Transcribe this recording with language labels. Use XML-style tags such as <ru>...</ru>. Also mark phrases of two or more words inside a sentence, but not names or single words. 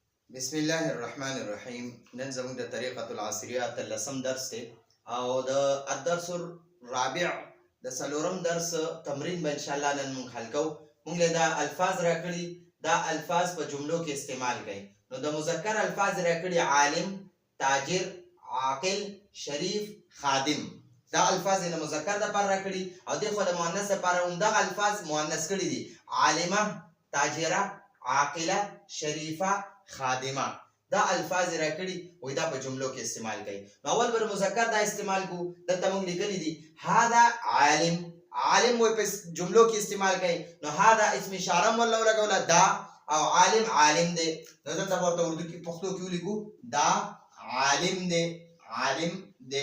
<ar>بسم الله الرحمن الرحیم.</ar> <ps>نن زموږ د طریقة العصریه اتلسم درس دی او د</ps> <ar>الدرس الرابع</ar> <ps>د څلورم درس تمرین به انشاءالله نن موږ حل کوو. موږ له دا الفاظ راکړي، دا الفاظ په جملو کې استعمال کړئ. نو د مذکر الفاظ راکړي عالم، تاجر، عاقل، شریف، خادم. دا الفاظ د مذکر لپاره راکړي او دغه د مؤنث لپاره هم دغه الفاظ مؤنث کړي دي:</ps> <ar>عالمه، تاجره، عاقله، شریفه، خادمه.</ar> <ps>دا الفاظ راکړي وای دا په جملو کې استعمال کړي. نو اول بر مذکر دا استعمال کو، دلته موږ لیکلي دي</ps> <ar>هذا عالم.</ar> <ps>عالم وای په جملو کې استعمال کړي. نو</ps> <ar>هذا اسم اشاره</ar> <ps>مولا لګولا دا او عالم عالم دی. نو دلته ورته اردو کې پښتو کې ولیکو دا عالم دی، عالم دی.</ps>